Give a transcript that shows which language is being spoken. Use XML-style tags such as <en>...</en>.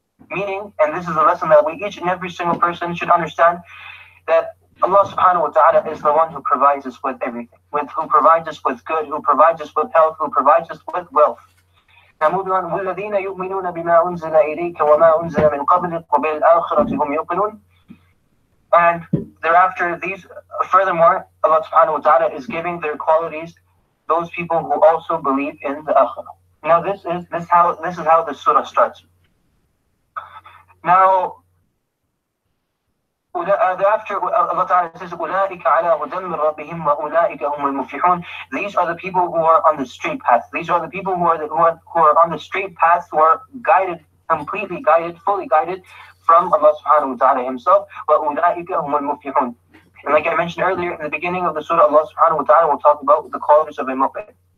<en>Meaning, and this is a lesson that we, each and every single person, should understand, that Allah subhanahu wa ta'ala is the one who provides us with everything, who provides us with good, who provides us with health, who provides us with wealth. Now moving on,</en> <ar>وَالَّذِينَ يُؤْمِنُونَ بِمَا أُنزِلَ إِلَيْكَ وَمَا أُنزِلَ مِنْ قَبْلِكَ وَبِالْآخِرَةِ هُمْ يُوقِنُونَ.</ar> <en>And thereafter, furthermore, Allah subhanahu wa ta'ala is giving their qualities, those people who also believe in the akhirah. Now this is how the surah starts. Now, thereafter, Allah ta'ala says,</en> <ar>أُولَٰئِكَ عَلَىٰ هُدًى مِّن رَبِّهِمْ وَأُولَٰئِكَ هُمُ الْمُفْلِحُونَ.</ar> <en>These are the people who are on the straight path. These are the people who are on the straight path, who are guided, completely guided, fully guided from Allah subhanahu wa ta'ala himself.</en> <ar>وَأُولَٰئِكَ هُمُ الْمُفْلِحُونَ.</ar> <en>And like I mentioned earlier, in the beginning of the surah, Allah subhanahu wa ta'ala will talk about the qualities of a mu'min.</en>